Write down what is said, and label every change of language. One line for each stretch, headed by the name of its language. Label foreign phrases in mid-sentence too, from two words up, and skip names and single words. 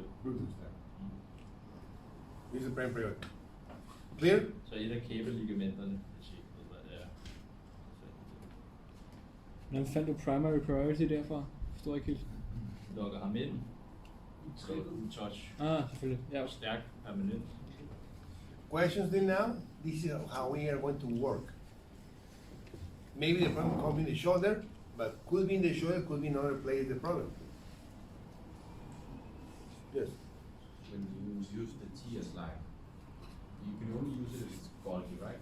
English: Good touch. Mm. This is primary priority. Clear?
Danish: Så et af kæbeligamenterne, hvis I ikke ved, hvad det er. Hvordan fandt du
English: primary priority
Danish: derfra? Forstår ikke helt. Lukker ham ind. Så
English: good touch.
Danish: Ah, selvfølgelig. Ja. Stærk, permanent.
English: Questions then now? This is how we are going to work. Maybe the problem comes in the shoulder, but could be in the shoulder, could be in other place the problem. Yes. When you use the TS line, you can only use it if it's Golgi, right?